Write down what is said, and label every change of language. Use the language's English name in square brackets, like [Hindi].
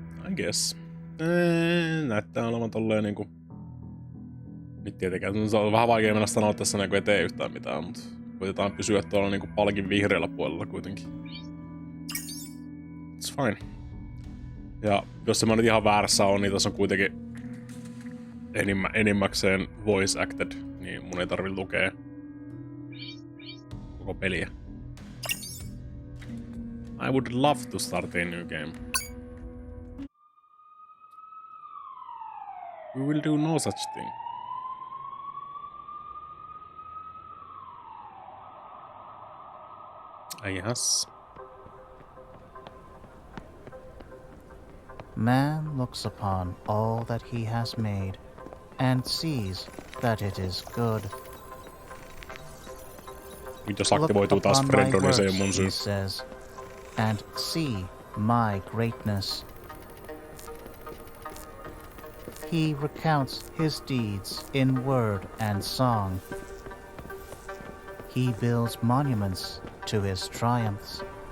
[English] I guess. [Finnish] Näyttää olevan tolleen niinku... Nyt tietenkään se on vähän vaikea mennä sanoa tässä niinku eteen yhtään mitään, mutta koitetaan pysyä tuolla niinku palkin vihreällä puolella kuitenkin. [English] It's fine. [Finnish] Ja jos se mä nyt ihan väärässä on, niin tässä on kuitenkin enimmäkseen [English] voice acted, [Finnish] niin mun ei tarvi lukea koko peliä. [English] I would love to start a new game. We will do no such thing. Yes. Man looks upon all that he has made and sees that it is good. [Finnish] Jos aktivoituu taas Fredon, niin se ei ole mun syy. [English] He says, and see my greatness. He recounts his deeds in word and song. He builds monuments to his triumphs.